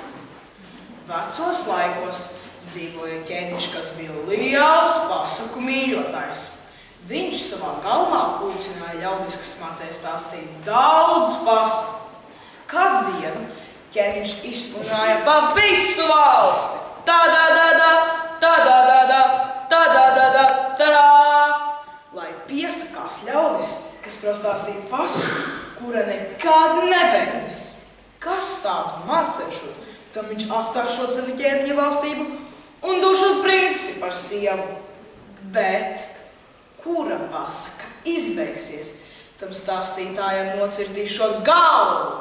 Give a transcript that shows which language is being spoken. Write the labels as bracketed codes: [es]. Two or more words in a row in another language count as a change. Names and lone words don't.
[lv] Vecos laikos dzīvoja ķēniņš, kas bija liels pasaku mīļotājs. Viņš savā galvā pulcināja ļaudis, kas mācēja stāstīt daudz pasaku. Kādu dienu ķēniņš izsludināja pa visu valsti. Tā-da-da-da, tā-da-da-da, tā-da-da-da, tā-da! Lai piesakās ļaudis, kas prastāstīt pasaku, kura nekad nebeidzas. Kas tādu mācēšot, tam viņš atstāšot savu ķēniņa valstību un došot princi par sievu. Bet kura pasaka izbeigsies, tam stāstītājam nocirtīšot galvu.